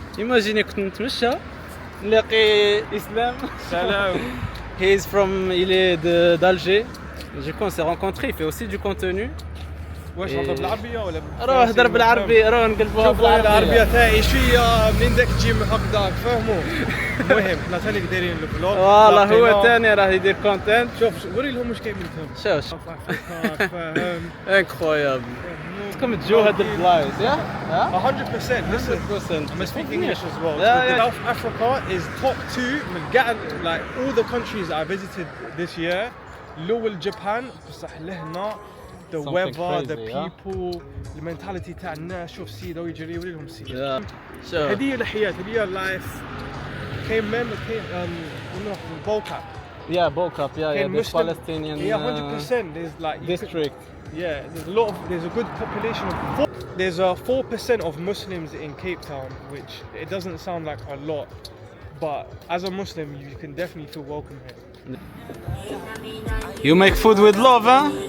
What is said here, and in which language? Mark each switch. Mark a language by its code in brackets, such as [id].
[ar] ايماجيني كنت نتمشى نلاقي اسلام Salam. [en] he is from [fr] il est d'Alger. Du coup on s'est rencontrés, il fait aussi du contenu. [ar] واش هضر بالعربيه ولا روح هضر بالعربي، روح نقلبوها شوفوا العربيه بالعربيه. تاعي شويه منين داك تجي من هكذاك فهموا. المهم حنا ثاني دايرين الفلوج. والله هو ثاني راه يدير كونتنت. شوف وري لهم واش كاين منهم. شوف فاهم. انكرويابل. تكون تجو هاد البلايص يا [en] 100%. Listen, 100%. I'm speak English as well. Yeah, So yeah. South Africa is top 2 [ar] من قاع [en] like all the countries I visited this year. [ar] الأول Japan بصح لهنا the [en] Something weather, the crazy, yeah. people, the mentality [ar] تاع الناس. شوف سيدا ويجري يوري لهم سيدا. شوف هذه الحياة هذه life. كاين من كاين Bokap. يا بوكاب يا كاين [en] this Muslim. Palestinian Yeah, 100%. There's like you could- district. Yeah, there's a good population of there's a 4% of Muslims in Cape Town, which it doesn't sound like a lot, but as a Muslim you can definitely feel welcome here. You make food with love, huh?